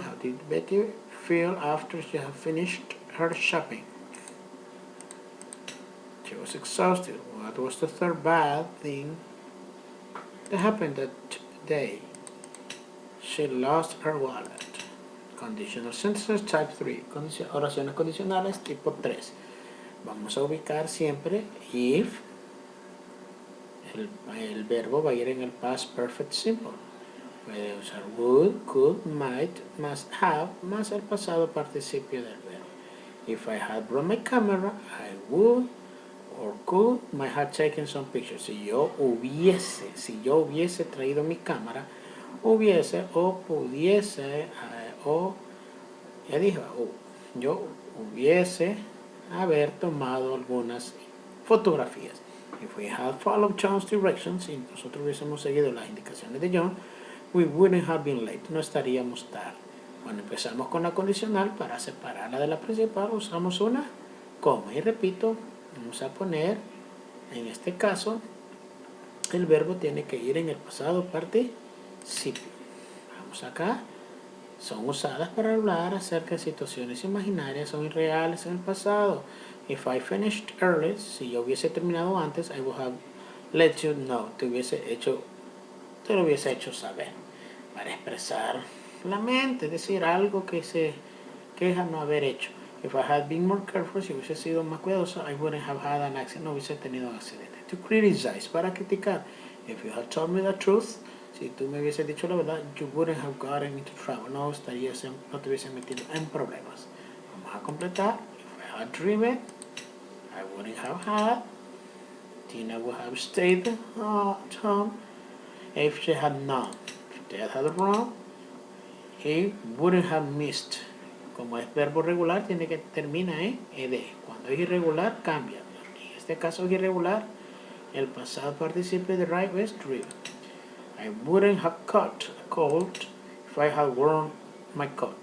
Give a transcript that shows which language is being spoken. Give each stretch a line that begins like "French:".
English: How did Betty feel after she had finished her shopping? She was exhausted. What was the third bad thing that happened that day? She lost her wallet. Conditional sentences type 3.
Spanish: Oraciones condicionales tipo 3. Vamos a ubicar siempre if. El verbo va a ir en el past perfect simple. Puede usar would, could, might, must have, más el pasado participio del verbo.
English: If I had brought my camera, I would or could might have taken some pictures.
Spanish: Si yo hubiese traído mi cámara, hubiese o pudiese o ya dijo, yo hubiese haber tomado algunas fotografías.
English: If we had followed John's directions,
Spanish: si nosotros hubiésemos seguido las indicaciones de John,
English: we wouldn't have been late.
Spanish: No estaríamos tarde. Cuando empezamos con la condicional, para separarla de la principal usamos una coma. Y repito, vamos a poner, en este caso, el verbo tiene que ir en el pasado participio. Vamos acá. Son usadas para hablar acerca de situaciones imaginarias o irreales en el pasado.
English: If I finished early,
Spanish: si yo hubiese terminado antes,
English: I would have let you know.
Spanish: Te lo hubiese hecho saber. Para expresar la mente, es decir, algo que se queja no haber hecho.
English: If I had been more careful,
Spanish: si hubiese sido más cuidadoso,
English: I wouldn't have had an accident,
Spanish: no hubiese tenido un accidente.
English: To criticize,
Spanish: para criticar.
English: If you had told me the truth,
Spanish: si tú me hubieses dicho la verdad,
English: you wouldn't have gotten into trouble,
Spanish: no te hubiese metido en problemas. Vamos a completar.
English: If I had driven, I wouldn't have had. Tina would have stayed at home. If she had not, if Dad had run, he wouldn't have missed.
Spanish: Como es verbo regular, tiene que terminar en ed. Cuando es irregular, cambia. En este caso es irregular, el pasado participio de drive es driven.
English: I wouldn't have caught a cold if I had worn my coat.